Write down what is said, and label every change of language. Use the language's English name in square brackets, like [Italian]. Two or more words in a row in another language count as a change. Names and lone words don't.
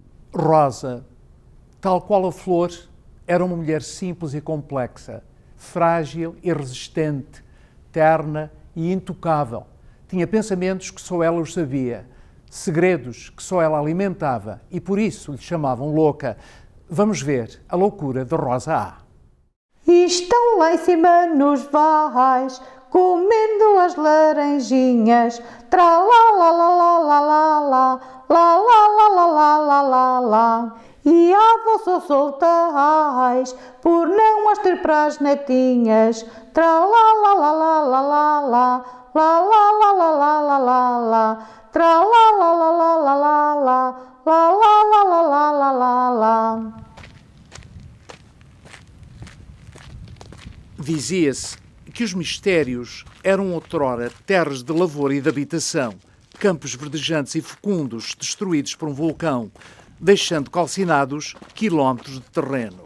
[Portuguese] Rosa, tal qual a flor, era uma mulher simples e complexa, frágil e resistente, terna e intocável. Tinha pensamentos que só ela os sabia, segredos que só ela alimentava e por isso lhe chamavam louca. Vamos ver a loucura de Rosa A. Estão lá em cima nos vais, comendo as laranjinhas, tra la la la la la la la la la la la la la la. E a vossa soltais, por não as ter para as netinhas, tra la la la la la la la la la la la la la la la, tra la la la la la la la la la la la la la la. Dizia-se que os mistérios eram outrora terras de lavoura e de habitação, campos verdejantes e fecundos destruídos por um vulcão, deixando calcinados quilómetros de terreno.